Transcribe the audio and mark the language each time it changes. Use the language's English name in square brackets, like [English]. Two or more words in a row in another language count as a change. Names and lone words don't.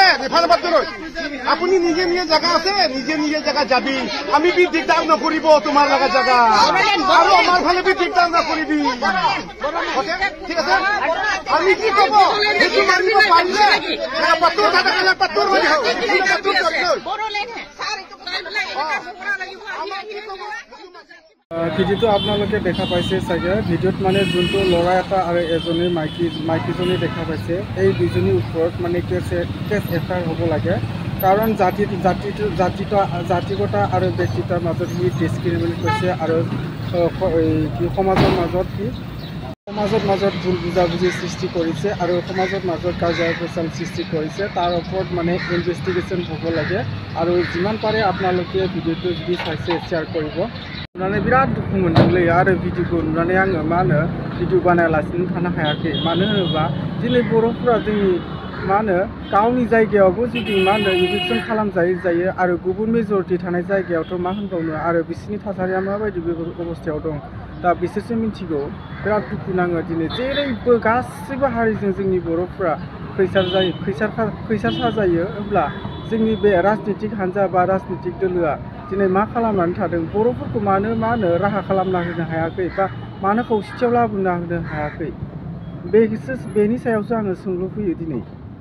[Assamese] আপনি নিজে নিজে জায়গা আছে নিজে নিজে জায়গা যাবি আমি বি দিগদার নকরিব তোমার লাগা জায়গা আর আমার ভালে বি দিগদার নকরিবি ঠিক আছে আমি কি করব সেইটো মানিব পাৰিলে পাত্তৰ দাদা কালাৰ পাত্তৰ হৈ যাও ভিডিঅ'টো আপোনালোকে দেখা পাইছে চাগে ভিডিঅ'ত মানে যোনটো ল'ৰা এটা আৰু এজনী মাইকীজনী দেখা পাইছে এই দুজনীৰ ওপৰত মানে কেছ এফআইআৰ হ'ব লাগে কাৰণ জাতিগতা আৰু ব্যক্তিগতাৰ মাজত সি ডিছক্ৰিমিনেট কৰিছে আৰু সমাজৰ মাজত ভুল বুজাবুজি সৃষ্টি কৰিছে আৰু সমাজৰ মাজত কাজিয়া পেচাল সৃষ্টি কৰিছে তাৰ ওপৰত মানে ইনভেষ্টিগেশ্যন হ'ব লাগে আৰু যিমান পাৰে আপোনালোকে ভিডিঅ'টো যদি চাইছে শ্বেয়াৰ কৰিব [Bodo] नुनानै बिराद दुखु मोनदोंलै आरो भिडिअखौ नुनानै आङो मा होनो भिडिअ बानायालासिनो थानो हायाखै मानो होनोबा दिनै बर'फोरा जोंनि मा होनो गावनि जायगायावबो जुदि मा होनो इभिक्सन खालामजायो आरो गुबुन मेजरिटि थानाय जायगायावथ' मा होनबावनो आरो बिसोरनि थासारिया माबायदि बे अबस्थायाव दं दा बिसोरसो मिथिगौ बिराद दुखु नाङो दिनै जेरैबो गासैबो हारिजों जोंनि बर'फोरा खैसार साजायो होमब्ला जोंनि बे राजनितिक हान्जा बा राजनितिक दोलोआ दिनै मा खालामनानै थादों बर'फोरखौ मानो मा होनो राहा खालामना होनो हायाखै बा मानो खौसेथियाव लाबोना होनो हायाखै बेनि सायावसो आङो सोंलु फैयो दिनै